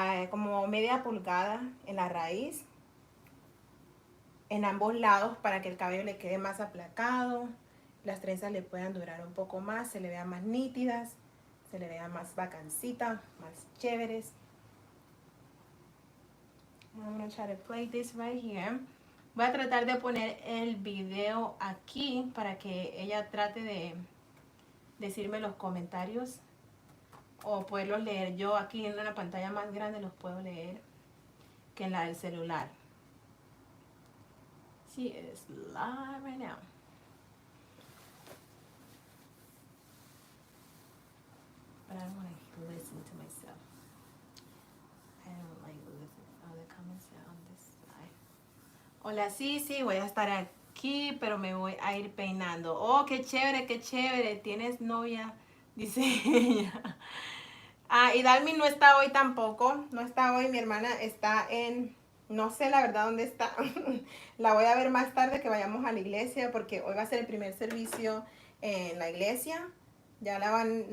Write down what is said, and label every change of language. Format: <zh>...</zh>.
<es>como media pulgada en la raíz, en ambos lados, para que el cabello le quede más aplacado, las trenzas le puedan durar un poco más, se le vean más nítidas, se le vean más bacancitas, más chéveres.</es> <en>I'm gonna try to play this right here.</en> <es>Voy a tratar de poner el video aquí para que ella trate de decirme los comentarios o poderlos leer yo aquí en una pantalla más grande, los puedo leer que en la del celular.</es> <en>She is live right now. But I don't want to listen to myself. I don't like listening. Oh, the comments are on this side.</en> <es>Hola, sí, voy a estar aquí, pero me voy a ir peinando. Oh, qué chévere, qué chévere. ¿Tienes novia? Dice ella. Y Dalmi no está hoy tampoco. No está hoy. Mi hermana está en... No sé la verdad dónde está. La voy a ver más tarde que vayamos a la iglesia, porque hoy va a ser el primer servicio en la iglesia. Ya la van...</es>